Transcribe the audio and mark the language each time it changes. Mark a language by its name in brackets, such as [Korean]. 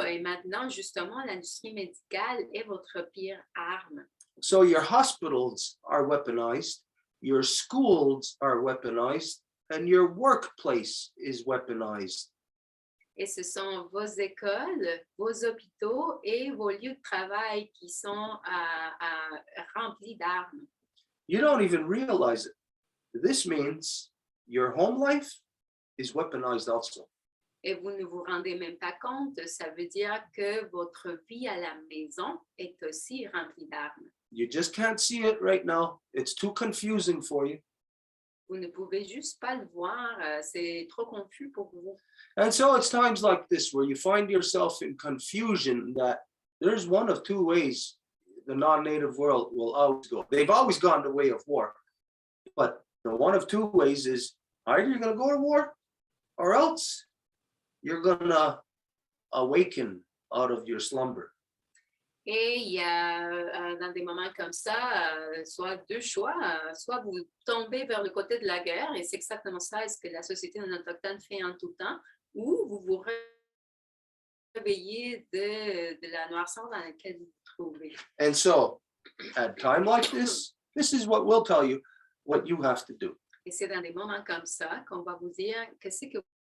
[French] Et maintenant, justement, l'industrie médicale est votre pire arme. [English] So your hospitals are weaponized your schools are weaponized, and your workplace is weaponized. [French] Et ce sont vos écoles, vos hôpitaux et vos lieux de travail qui sont remplis d'armes. [English] You don't even realize it. This means your home life is weaponized also. [French] Et vous ne vous rendez même pas compte, ça veut dire que votre vie à la maison est aussi remplie d'armes. [English] You just can't see it right now. It's too confusing for you. [French] Vous ne pouvez juste pas le voir, c'est trop confus pour vous. [English] And so it's times like this where you find yourself in confusion that there's one of two ways the non-native world will always go. They've always gone the way of war. But the one of two ways is either you're going to go to war or else you're going to awaken out of your slumber. [French] Et il y a dans des moments comme ça, soit deux choix, soit vous tombez vers le côté de la guerre, et c'est exactement ça, ce que la société non autochtone fait en tout temps, ou vous vous réveillez de la noirceur dans laquelle vous vous trouvez. [English] And so at time like this is what we'll tell you what you have to do. [French] Et c'est dans des moments comme ça qu'on va vous dire qu'est-ce que